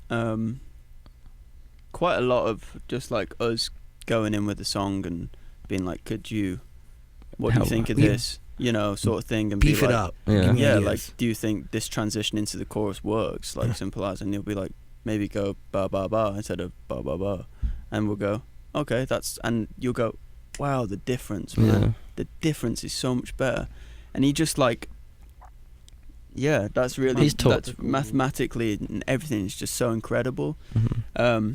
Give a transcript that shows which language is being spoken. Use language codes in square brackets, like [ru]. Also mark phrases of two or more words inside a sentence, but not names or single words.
[en] Quite a lot of just like us going in with a song and being like, what do you think of Yeah. this, you know, sort of thing, and Beef be it like, up. Yeah. Give me yeah, ideas. like, do you think this transition into the chorus works? Like, simple as. And he'll be like, maybe go ba ba ba instead of ba ba ba, and we'll go, okay, and you'll go, wow, the difference, man. Yeah. The difference is so much better. And he just like, yeah, that's really, He's taught- that's mathematically and everything is just so incredible. Mhm.